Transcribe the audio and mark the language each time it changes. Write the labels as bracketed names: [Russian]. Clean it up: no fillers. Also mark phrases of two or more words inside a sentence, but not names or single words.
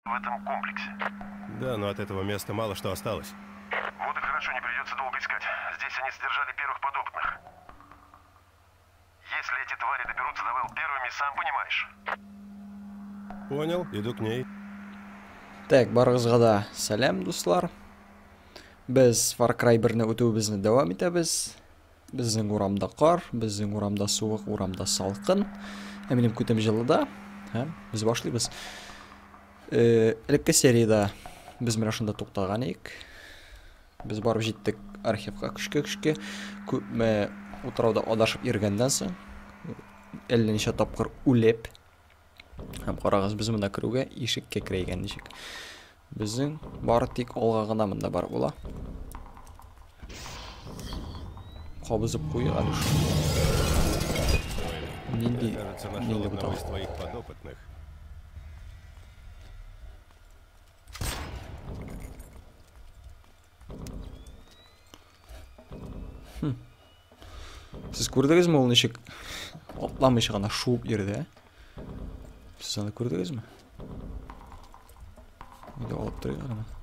[Russian] в этом комплексе. Да, но от этого места мало что осталось. Вот и хорошо, не придется долго искать. Здесь они содержали первых подопытных. Если эти твари доберутся до Вэл первыми, сам понимаешь. Понял, иду к ней. Так, [Tatar] барыгызга да сәлем, дуслар. Без Far Cry 1-не үтүебезне дәвам итәбез. Безнең урамда кар, безнең урамда суык, урамда салкын. Минем күтем җылыда. Без башлыйбыз. Элекке сериядә без менә шунда туктаган идек. Без барып җиттек архивка көчкә. Күпме утрауда адашып йөргәннән соң, әллә ничә тапкыр үлеп, һәм карагыз, без монда керүгә ишеккә керәйгән ничек. Безнең бары тик алга гына монда бар була. Кабызып куйык әле шу. Нинди [Russian] одного из твоих подопытных. [Tatar] Сез күрдегезме ул ничек атламыйча гына шуып йөрде? Сез аны күрдегезме? Иде алып торыйк аны.